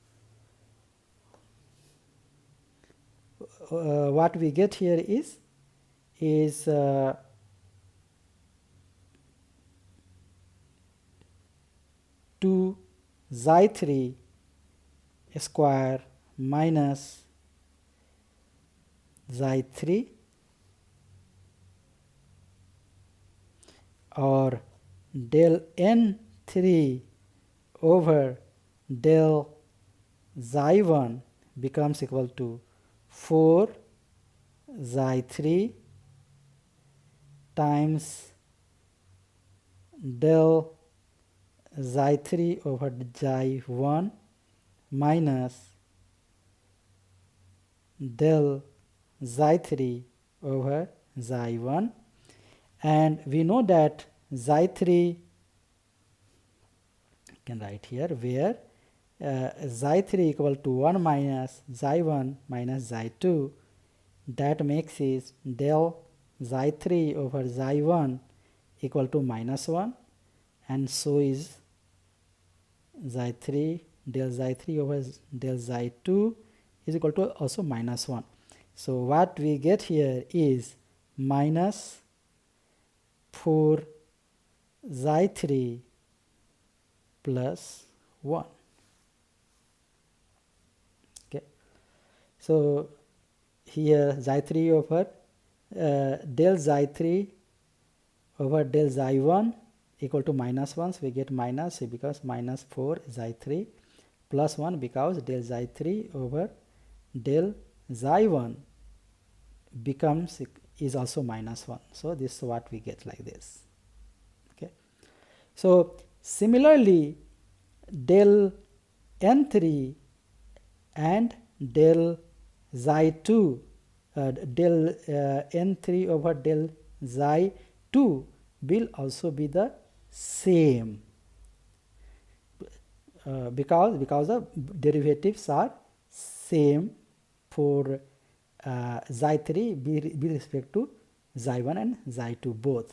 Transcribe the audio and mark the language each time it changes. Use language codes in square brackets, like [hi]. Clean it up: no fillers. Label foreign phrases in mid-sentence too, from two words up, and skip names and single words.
[en] what we get here is 2 xi3 square minus xi3, or del n3 over del xi1 becomes equal to 4 xi3 times del xi3 over xi1 minus del xi3 over xi1, and we know that xi3, I can write here, where xi3 equal to 1 minus xi1 minus xi2, that makes is del xi3 over xi1 equal to minus 1, and so is xi3, del xi3 over del xi2 is equal to also minus 1. So what we get here is minus 4 xi3 plus 1. Okay, so here xi3 over del xi3 over del xi1 equal to minus 1, so we get minus because minus 4 xi3 plus 1 because del xi3 over del xi1 becomes is also minus 1. So this is what we get like this. Okay, so similarly del n3 and del xi2, del n3 over del xi2 will also be the same because the derivatives are same for xi3 with respect to xi1 and xi2 both.